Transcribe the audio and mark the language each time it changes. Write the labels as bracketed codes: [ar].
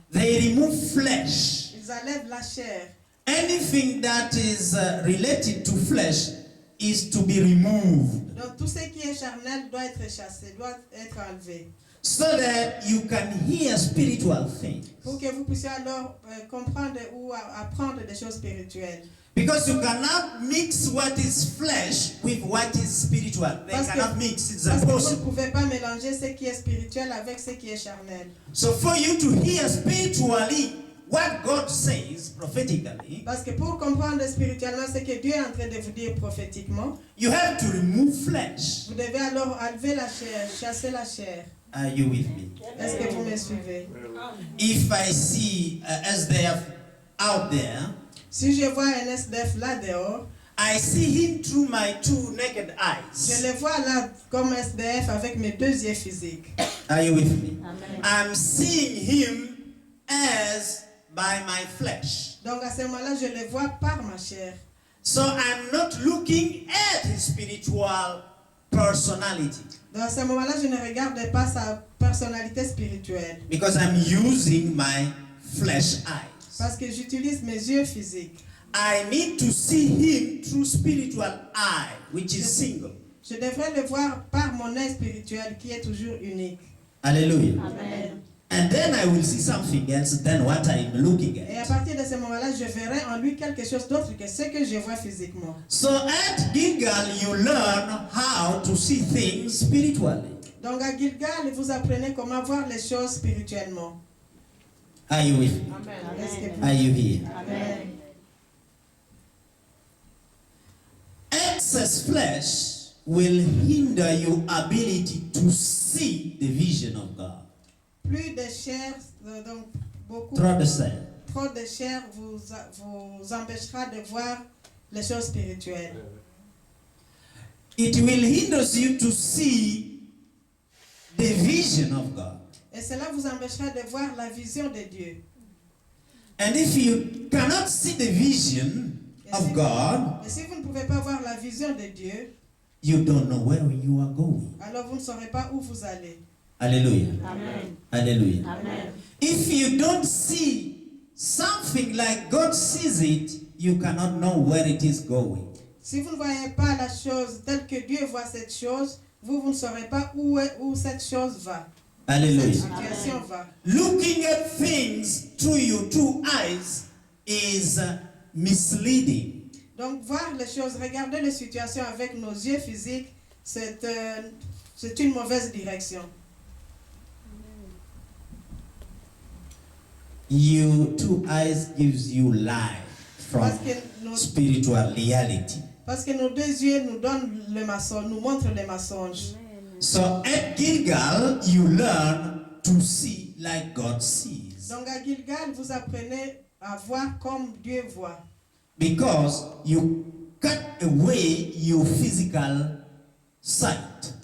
[en] They remove flesh. [fr] Ils enlèvent la chair. [en] Anything that is related to flesh is to be removed [fr] Donc tout ce qui est charnel doit être chassé, doit être enlevé. [en] so that you can hear spiritual things. [fr] Pour que vous puissiez alors comprendre ou apprendre des choses spirituelles. [en] Because you cannot mix what is flesh with what is spiritual. They cannot mix. It's [fr] Parce que vous ne [en] impossible. [fr] pouvez pas mélanger ce qui est spirituel avec ce qui est charnel. [en] So for you to hear spiritually what God says prophetically, [fr] Parce que pour comprendre spirituellement ce que Dieu est en train de vous dire prophétiquement, [en] you have to remove flesh. [fr] vous devez alors enlever la chair, chasser la chair. [en] Are you with me? [fr] Est-ce que vous me suivez? [en] If I see SDF out there, [fr] Si je vois un SDF là dehors, [en] I see him through my two naked [fr] je [en] eyes. [fr] le vois là comme SDF avec mes deux yeux physiques. [en] Are you with me? Amen. I'm seeing him as by my flesh. [fr] Donc à ce moment-là, je le vois par ma chair. [en] So I'm not looking at his spiritual personality [fr] Donc à ce moment-là, je ne regarde pas sa personnalité spirituelle. [en] because I'm using my flesh eyes. [fr] Parce que j'utilise mes yeux physiques. [en] I need to see him through spiritual eye, which is single. [fr] Je devrais le voir par mon œil spirituel qui est toujours unique. Hallelujah. Amen. [en] And then I will see something else than what I'm looking [fr] Et à [en] at. [fr] partir de ce moment-là, je verrai en lui quelque chose d'autre que ce que je vois physiquement. [en] So at Gilgal, you learn how to see things spiritually. [fr] Donc à Gilgal, vous apprenez comment voir les choses spirituellement. [en] Are you with me? [fr] Est-ce que vous- [en] Are you here? Amen. Excess flesh will hinder your ability to see the vision of God. [fr] Plus de chair, donc beaucoup, [en] Throw the same. [fr] trop de chair vous empêchera de voir les choses spirituelles. [en] It will hinder you to see the vision of God. [fr] Et cela vous empêchera de voir la vision de Dieu. [en] And if you cannot see the vision of God, [fr] Et si vous ne pouvez pas voir la vision de Dieu, [en] you don't know where you are going. [fr] alors vous ne saurez pas où vous allez. Hallelujah. Amen. Hallelujah. Amen. [en] If you don't see something like God sees it, you cannot know where it is going. [fr] Si vous ne voyez pas la chose telle que Dieu voit cette chose, vous ne saurez pas où cette chose va. Cette Hallelujah. situation va. [en] Looking at things through your two eyes is misleading. [fr] Donc voir les choses, regarder les situations avec nos yeux physiques, c'est une mauvaise direction. [en] Your two eyes gives you life from spiritual reality. [fr] Parce que nos deux yeux nous donnent le mensonge, nous montrent les mensonges. [en] So at Gilgal, you learn to see like God sees. [fr] Donc à Gilgal, vous apprenez à voir comme Dieu voit. [en] Because you cut away your physical sight.